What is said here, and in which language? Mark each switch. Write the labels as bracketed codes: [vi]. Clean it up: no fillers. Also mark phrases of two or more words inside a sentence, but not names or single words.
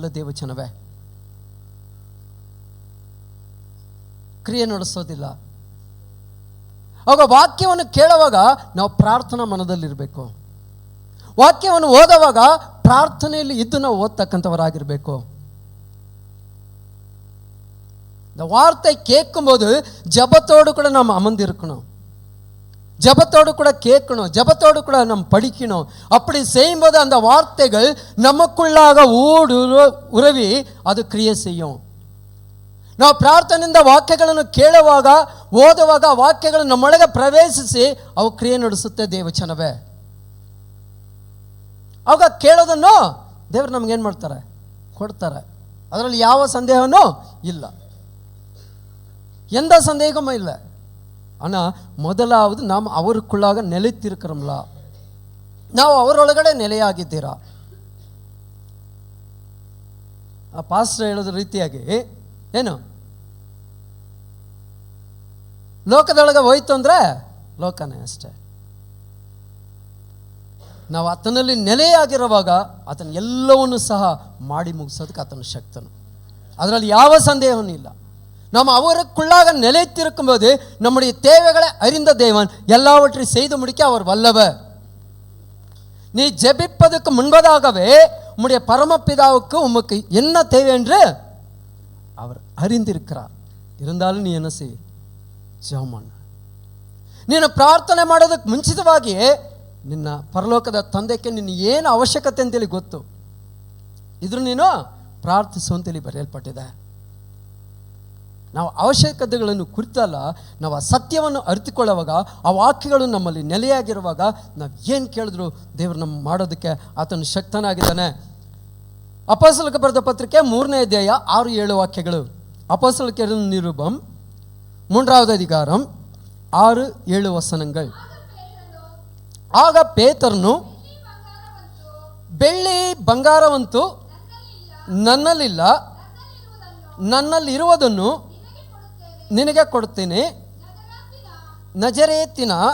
[kn] ದೇವಚನವೇ, ಕ್ರಿಯೆ ನಡೆಸೋದಿಲ್ಲ. ಆಗ ವಾಕ್ಯವನ್ನು ಕೇಳುವಾಗ ನಾವು ಪ್ರಾರ್ಥನಾ ಮನದಲ್ಲಿರಬೇಕು. ವಾಕ್ಯವನ್ನು ಓದುವಾಗ ಪ್ರಾರ್ಥನೆಯಲ್ಲಿ ಇದ್ದು ನಾವು ಓದ್ತಕ್ಕಂಥವರಾಗಿರಬೇಕು. [ta] இந்த வார்த்தை கேட்கும்போது ஜபத்தோடு கூட நாம் அமர்ந்திருக்கணும், ஜபத்தோடு கூட கேட்கணும், ஜபத்தோடு கூட நாம் படிக்கணும். அப்படி செய்யும்போது அந்த வார்த்தைகள் நமக்குள்ளாக [kn] ಉರವಿ ಅದು ಕ್ರಿಯೆ [ta] செய்யும். [kn] ನಾವು ಪ್ರಾರ್ಥನೆಯಿಂದ ವಾಕ್ಯಗಳನ್ನು ಕೇಳುವಾಗ ಓದುವಾಗ ವಾಕ್ಯಗಳು ನಮ್ಮೊಳಗೆ ಪ್ರವೇಶಿಸಿ ಅವು ಕ್ರಿಯೆ ನಡೆಸುತ್ತೆ. ದೇವಚನವೇ, ಆಗ ಕೇಳೋದನ್ನು ದೇವರು ನಮಗೇನು ಮಾಡ್ತಾರೆ? ಕೊಡ್ತಾರೆ. ಅದರಲ್ಲಿ ಯಾವ ಸಂದೇಹನೂ ಇಲ್ಲ, [ta] எந்த சந்தேகமும் இல்லை. ஆனால் ಮೊದಲಾவது நாம் அவருக்குள்ளாக நிலைத்திருக்கிறோம்ல, [kn] ನಾವು ಅವರೊಳಗಡೆ ನೆಲೆಯಾಗಿದ್ದೀರಾ? ಆ ಪಾಸ್ಟರ್ ಹೇಳೋದ್ರ ರೀತಿಯಾಗಿ ಏನು, ಲೋಕದೊಳಗೆ ಹೋಯ್ತು ಅಂದರೆ ಲೋಕನೇ ಅಷ್ಟೇ. ನಾವು ಆತನಲ್ಲಿ ನೆಲೆಯಾಗಿರುವಾಗ ಆತನ ಎಲ್ಲವನ್ನೂ ಸಹ ಮಾಡಿ ಮುಗಿಸೋದಕ್ಕೆ ಆತನ ಶಕ್ತನು, ಅದರಲ್ಲಿ ಯಾವ ಸಂದೇಹವೂ ಇಲ್ಲ. [ta] நாம் அவருக்குள்ளாக நிலைத்திருக்கும்போது நம்முடைய தேவைகளை அறிந்த தேவன் எல்லாவற்றையும் செய்து முடிக்க அவர் வல்லவர். நீ ஜெபிப்பதற்கு முன்பதாகவே உம்முடைய பரமபிதாவுக்கு உமக்கு என்ன தேவை என்று அவர் அறிந்திருக்கிறார். இருந்தாலும் நீ என்ன செய்? [kn] ಜೆப ಮಾಡು. ನೀನು ಪ್ರಾರ್ಥನೆ ಮಾಡೋದಕ್ಕೆ ಮುಂಚಿತವಾಗಿಯೇ ನಿನ್ನ ಪರಲೋಕದ ತಂದೆಗೆ ನಿನ್ನ ಏನು ಅವಶ್ಯಕತೆ ಅಂತೇಳಿ ಗೊತ್ತು. ಇದ್ರ ನೀನು ಪ್ರಾರ್ಥಿಸು ಅಂತೇಳಿ ಬರೆಯಲ್ಪಟ್ಟಿದೆ. ನಾವು ಅವಶ್ಯಕತೆಗಳನ್ನು ಕುರಿತಲ್ಲ, ನಾವು ಆ ಸತ್ಯವನ್ನು ಅರಿತುಕೊಳ್ಳುವಾಗ, ಆ ವಾಕ್ಯಗಳು ನಮ್ಮಲ್ಲಿ ನೆಲೆಯಾಗಿರುವಾಗ ನಾವು ಏನು ಕೇಳಿದ್ರು ದೇವರು ನಮ್ಮ ಮಾಡೋದಕ್ಕೆ ಆತನು ಶಕ್ತನಾಗಿದ್ದಾನೆ. ಅಪೊಸ್ತಲರಿಗೆ ಬರೆದ ಪತ್ರಿಕೆ 3ನೇ ಅಧ್ಯಾಯ 6-7 ವಾಕ್ಯಗಳು. [ta] ಅಪೊಸ್ತಲರಿಗೆ நிருபம் 3வது அதிகாரம் 6-7 ವಚನಗಳು. [kn] ಆಗ ಪೇತ್ರನು, ಬೆಳ್ಳಿ ಬಂಗಾರವಂತೂ ನನ್ನಲ್ಲಿಲ್ಲ, ನನ್ನಲ್ಲಿರುವುದನ್ನು ನಿನಗೆ ಕೊಡುತ್ತೇನೆ, ನಜರೇತಿನ